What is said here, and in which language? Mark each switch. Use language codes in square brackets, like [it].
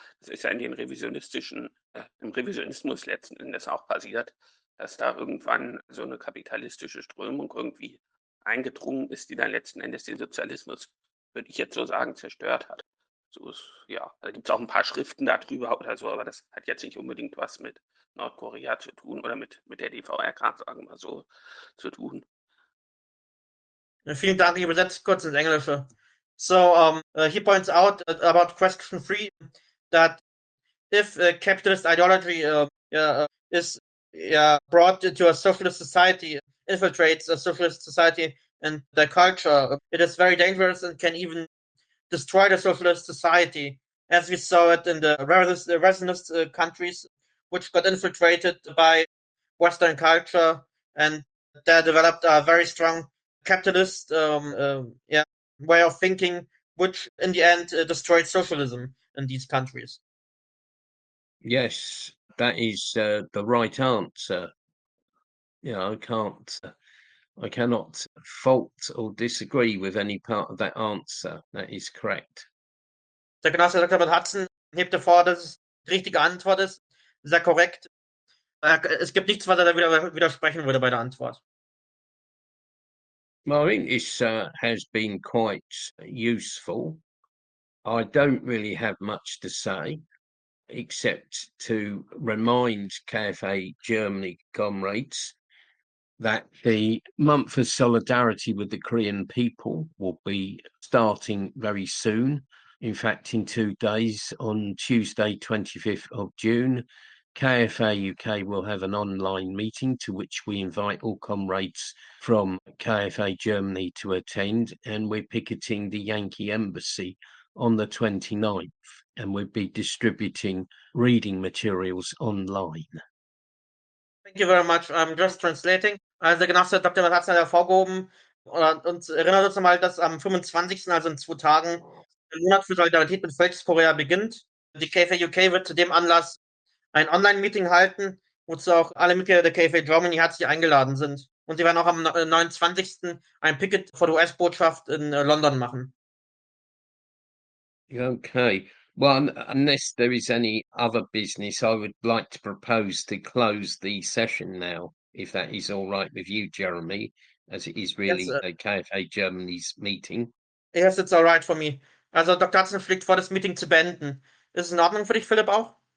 [de] Das ist ja in den im Revisionismus letzten Endes auch passiert, dass da irgendwann so eine kapitalistische Strömung irgendwie eingedrungen ist, die dann letzten Endes den Sozialismus, würde ich jetzt so sagen, zerstört hat. So ist, ja, da gibt es auch ein paar Schriften darüber oder so, aber das hat jetzt nicht unbedingt was mit Nordkorea zu tun oder mit der DVRK, sagen wir mal so, zu tun. Vielen Dank, ich übersetze kurz ins Englische. [en] So he points out about question 3 that if capitalist ideology is brought into a socialist society, infiltrates a socialist society and the culture, it is very dangerous and can even destroy the socialist society, as we saw it in the Revisionist countries, which got infiltrated by Western culture, and they developed a very strong capitalist way of thinking, which in the end destroyed socialism in these countries. Yes, that is the right answer. Yeah, I cannot fault or disagree with any part of that answer. That is correct. [de] Der Genosse Dr. Hudson hebt hervor, dass es die richtige Antwort ist. Sehr korrekt. Es gibt nichts, was er da widersprechen würde bei der Antwort. [en] Well, I think this has been quite useful. I don't really have much to say, except to remind KFA Germany comrades that the month of solidarity with the Korean people will be starting very soon. In fact, in 2 days, on Tuesday, 25th of June, KFA UK will have an online meeting to which we invite all comrades from KFA Germany to attend, and we're picketing the Yankee Embassy on the 29th, and we'll be distributing reading materials online. Thank you very much. I'm just translating. [de] Also Genosse Dr. Hudson hat hervorgehoben und erinnert uns nochmal, dass am 25., also in 2 Tagen, der Monat für Solidarität mit Volkskorea beginnt. Die KFA UK wird zu dem Anlass ein Online-Meeting halten, wozu auch alle Mitglieder der KFA Germany herzlich eingeladen sind. Und sie werden auch am 29. ein Picket vor der US-Botschaft in London machen. [en] Okay. Well, unless there is any other business, I would like to propose to close the session now, if that is all right with you, Jeremy, as it is really a KFA Germany's meeting. Yes, it's all right for me. [de] Also Dr. Hudson schlägt vor, das Meeting zu beenden. Ist es in Ordnung für dich, Philipp, auch?